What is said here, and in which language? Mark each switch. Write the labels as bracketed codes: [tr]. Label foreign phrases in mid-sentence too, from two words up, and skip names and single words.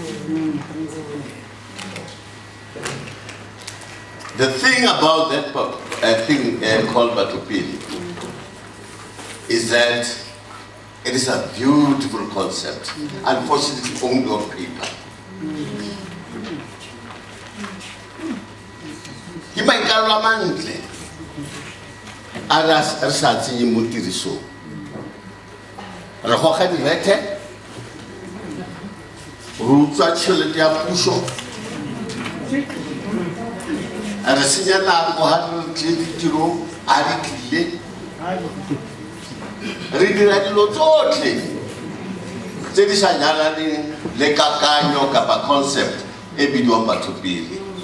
[en] The thing about that thing called Batupili is that it is a beautiful concept, unfortunately only on paper. [tn] Ke maikarolo a mantle a re sa tsenye mo tirisong. Re goga direthe, re utswa tšhelete ya puso, re senya nako ga re tle ditirong a di tlile, re dira dilo tsotlhe tse di sa nyalaneng le kakanyo kapa concept e bidiwang Batupili.